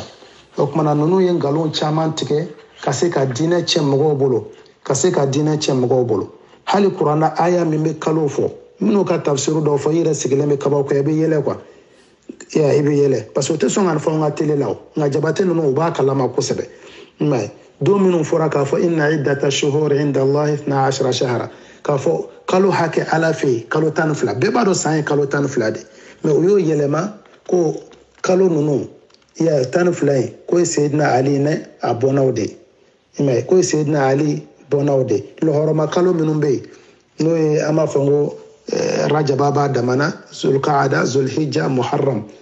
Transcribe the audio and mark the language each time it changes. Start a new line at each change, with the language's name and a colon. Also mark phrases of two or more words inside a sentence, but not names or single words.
Bambara: O kumana ninnu ye nkalon caman tigɛ ka se ka diinɛ cɛ mɔgɔw bolo, ka se ka diinɛ cɛ mɔgɔw bolo. Hali kuranna aya min bɛ kalo fɔ minnu ka tafsiru dɔw fɔ i yɛrɛ sigilen bɛ kabaw kɛ i bɛ yɛlɛ quoi. I bɛ yɛlɛ
French: parce que
Bambara: o tɛ sɔn ka nin fɔ an ka télé la o, nka jabate ninnu u b'a kalama kosɛbɛ. Mais don minnu fɔra k'a fɔ
Arabic: إن عدة الشهور عند الله 12 شهرا,
Bambara: k'a fɔ kalo hakɛ Ala fɛ yen kalo 12, bɛɛ b'a dɔn san ye kalo 12 de. Mais u y'o yɛlɛma ko kalo ninnu 12 in ko ye Seydina Ali ne a bɔnnaw de ye. Ko ye Seydina Ali bɔnnaw de ye. Lɔhɔrɔma kalo minnu bɛ yen n'o ye an b'a fɔ ko Rajaba b'a damana, Zulkaada, Zulhijja, Muharram.